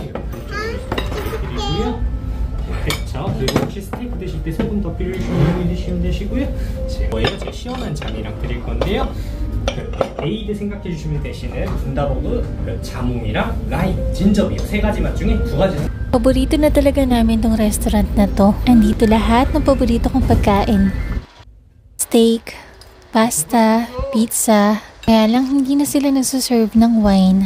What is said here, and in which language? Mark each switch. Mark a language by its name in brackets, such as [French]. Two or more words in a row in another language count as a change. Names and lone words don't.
[Korean] 드리고요. 그렇죠. 그리고 혹시 스테이크 드실 때 소금 더 필요하시면 드시면 되시고요. 제가 시원한 잔이랑 드릴 건데요. 에이드 생각해 주시면 되시는 군다버그, 자몽이랑 라임, 진저비요. 3가지 맛 중에 2가지. [Filipino] Paborito na talaga namin tong restaurant na to. Andito lahat ng paborito kong pagkain. Steak, pasta, pizza. Kaya lang hindi na sila nagsaserve ng wine.